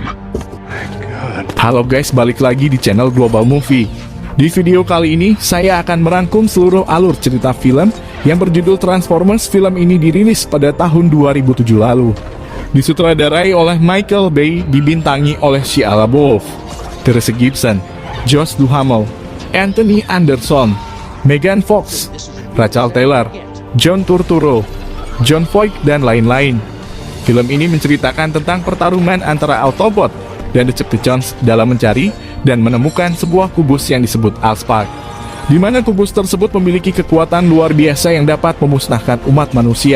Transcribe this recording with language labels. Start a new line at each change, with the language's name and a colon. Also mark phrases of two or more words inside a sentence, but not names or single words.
Indonesian: Halo guys, balik lagi di channel Global Movie. Di video kali ini, saya akan merangkum seluruh alur cerita film yang berjudul Transformers. Film ini dirilis pada tahun 2007 lalu. Disutradarai oleh Michael Bay, dibintangi oleh Shia LaBeouf, Theresa Gibson, Josh Duhamel, Anthony Anderson, Megan Fox, Rachel Taylor, John Turturro, John Voight, dan lain-lain. Film ini menceritakan tentang pertarungan antara Autobot dan Decepticons dalam mencari dan menemukan sebuah kubus yang disebut Allspark, di mana kubus tersebut memiliki kekuatan luar biasa yang dapat memusnahkan umat manusia.